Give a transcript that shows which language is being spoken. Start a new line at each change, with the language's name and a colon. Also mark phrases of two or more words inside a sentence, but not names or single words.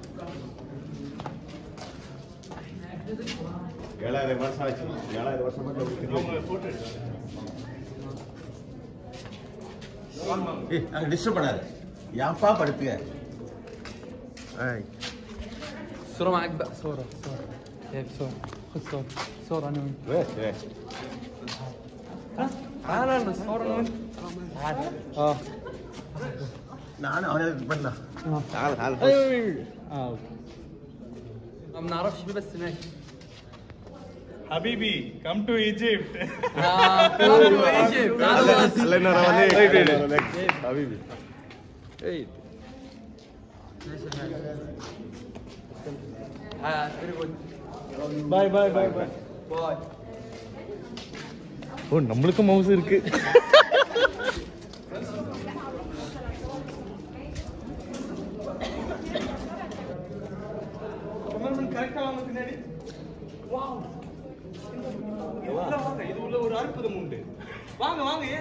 Tamil: 7000 வருஷம் ஆச்சு. 7000 வருஷமா டிஸ்டர்ப் பண்ணாது. யாப்பா படுத்துங்க.
Arabic: صورة معاك بقى صورة هيك صورة خد صورة أنا وأنت تعال صورة أنا وأنت أنا بنا تعال ما بنعرفش بيه بس ماشي
English: حبيبي come to Egypt
Arabic: حبيبي
Tamil: பாய் ஓ நம்மளுக்கும் மவுஸ் இருக்கு இது உள்ள ஒரு அற்புதம் உண்டு வாங்க ஏன்